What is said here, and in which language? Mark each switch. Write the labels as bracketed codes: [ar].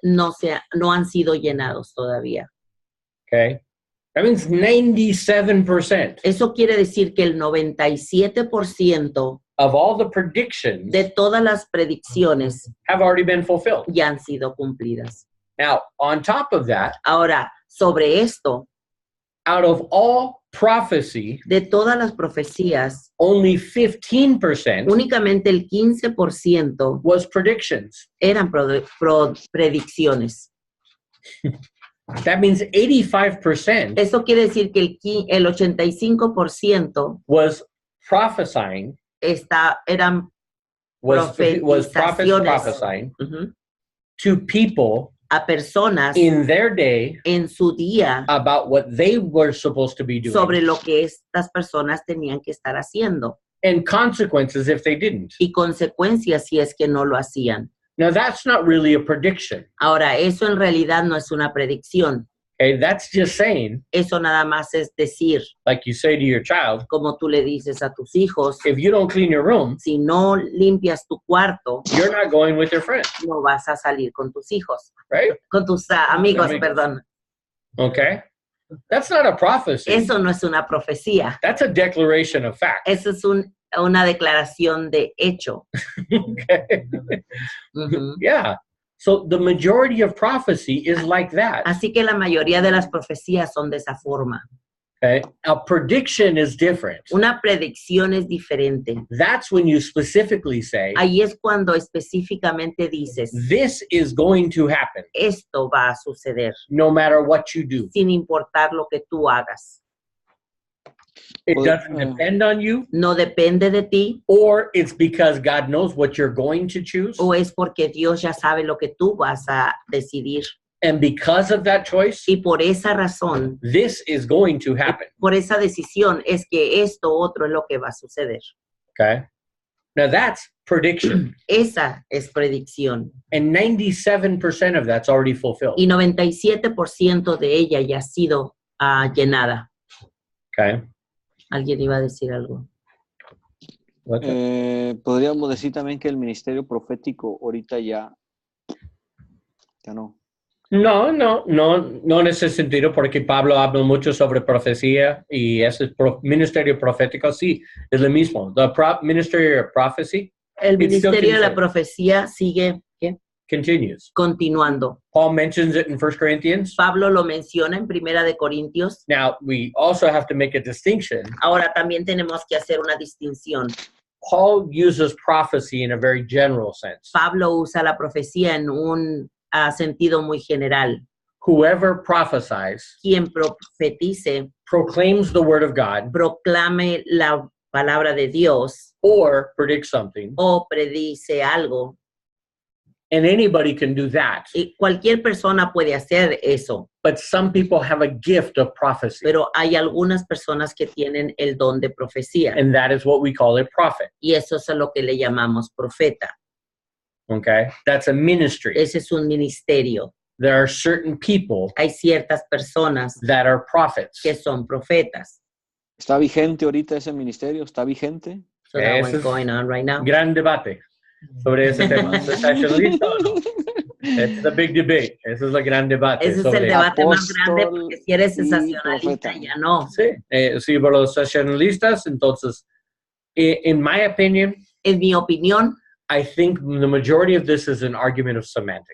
[es] no han sido llenados todavía. [en] Okay. That means 97% [es] Eso quiere decir que el 97% [en] of all the predictions [es] de todas las predicciones [en] have already been fulfilled. [es] ya han sido cumplidas. [en] Now, on top of that, [es] Ahora, sobre esto, [en] out of all prophecy, [es] de todas las profecías, [en] only 15% [es] únicamente el 15% [en] was predictions. [es] eran predicciones. [en] That means 85% [es] Eso quiere decir que el 85% [en] was prophesying, [es] eran [en] was prophets [es] profetizaciones. [en] prophesying Ujú, to people [es] a personas [en] in their day [es] en su día [en] about what they were supposed to be doing [es] sobre lo que estas personas tenían que estar haciendo [en] and consequences if they didn't. [es] y consecuencias si es que no lo hacían. [en] Now, that's not really a prediction. [es] Ahora, eso en realidad no es una predicción. [en] Okay, that's just saying, [es] Eso nada más es decir, [en] like you say to your child, [es] como tú le dices a tus hijos, [en] if you don't clean your room, [es] si no limpias tu cuarto, [en] you're not going with your friends, [es] no vas a salir con tus hijos, [en] right? [es] con tus amigos, Amigos. perdón. [en] Okay? That's not a prophecy. [es] Eso no es una profecía. [en] That's a declaration of fact. [es] Eso es una declaración de hecho. [en] Okay? Ujú. Yeah. So the majority of prophecy is like that. [es] Así que la mayoría de las profecías son de esa forma. [en] Okay? A prediction is different. [es] Una predicción es diferente. [en] That's when you specifically say, [es] Ahí es cuando específicamente dices, [en] this is going to happen [es] esto va a suceder, [en] no matter what you do. [es] sin importar lo que tú hagas. [en] It Well, doesn't depend on you, [es] No depende de ti, [en] or it's because God knows what you're going to choose. [es] o es porque Dios ya sabe lo que tú vas a decidir. [en] And because of that choice, [es] Y por esa razón, [en] this is going to happen. [es] por esa decisión, es que esto otro es lo que va a suceder. [en] Okay? Now that's prediction. [es] Esa es predicción. [en] And 97% of that's already fulfilled. [es] Y 97% de ella ya ha sido llenada. [en] Okay? [es] ¿Alguien iba a decir algo? podríamos decir también que el ministerio profético ahorita ya no. No en ese sentido, porque Pablo habla mucho sobre profecía y ese ministerio profético, sí, es lo mismo. [en] The Ministry of Prophecy [es] El [en] It still [es] ministerio de la [en] continues. [es] profecía sigue [en] continues. [es] continuando. [en] Paul mentions it in 1 Corinthians. [es] Pablo lo menciona en Primera de Corintios. [en] Now, we also have to make a distinction. [es] Ahora también tenemos que hacer una distinción. [en] Paul uses prophecy in a very general sense. [es] Pablo usa la profecía en un sentido muy general. [en] Whoever prophesies [es] Quien profetice, [en] proclaims the word of God [es] proclame la palabra de Dios [en] or predicts something, [es] o predice algo. [en] and anybody can do that. [es] Y cualquier persona puede hacer eso, [en] But some people have a gift of prophecy, [es] pero hay algunas personas que tienen el don de profecía. [en] and that is what we call a prophet. [es] Y eso es a lo que le llamamos profeta. [en] Okay? That's a ministry. [es] Ese es un ministerio. [en] There are certain people [es] Hay ciertas personas [en] that are prophets. [es] que son profetas. ¿Está vigente ahorita ese ministerio? ¿Está vigente? [en] So that [es] Ese [en] one's [es] es [en] going on right now. [es] Gran debate sobre ese tema. ¿Sensacionalista o no? [en] It's the big debate. [es] Ese es el gran debate. Ese es sobre el debate más grande, apóstol porque si eres y sensacionalista, profeta. ya no. Sí, sí, por los sensacionalistas, entonces, [en] in my opinion, [es] En mi opinión, [en] I think the majority of this is an argument of semantics.